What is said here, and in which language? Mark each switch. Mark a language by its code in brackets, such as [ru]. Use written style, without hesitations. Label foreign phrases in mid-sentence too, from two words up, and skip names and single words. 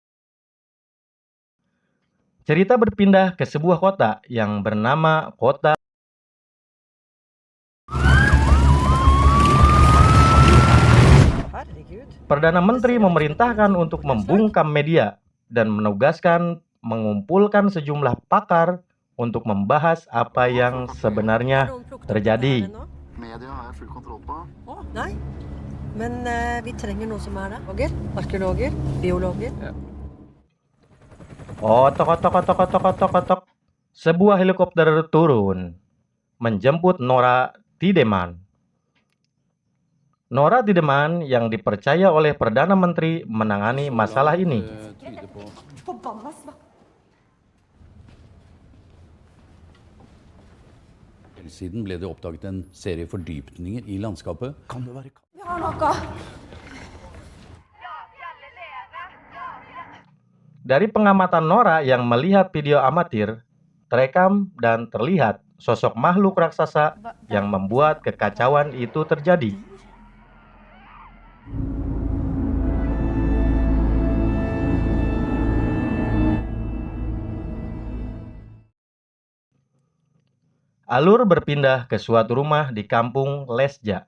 [id] Cerita berpindah ke sebuah kota yang bernama Kota Perdana Menteri memerintahkan untuk membungkam media dan menugaskan mengumpulkan sejumlah pakar untuk membahas apa yang sebenarnya terjadi. [no] Media har jeg full kontroll på. Nei, men vi trenger noen som er det. Arkeologer, biologer. Otok, otok, otok, otok, otok, otok. [id] Sebuah helikopter turun, menjemput Nora Tideman. Nora Tideman yang dipercaya oleh Perdana Menteri menangani masalah ini. [no] Siden ble det oppdaget en serie fordypninger i landskapet. Kan det være Vi har noe. [id] Dari pengamatan Nora yang melihat video amatir, terekam dan terlihat sosok makhluk raksasa yang membuat kekacauan itu terjadi. Alur berpindah ke suatu rumah di kampung Lesja.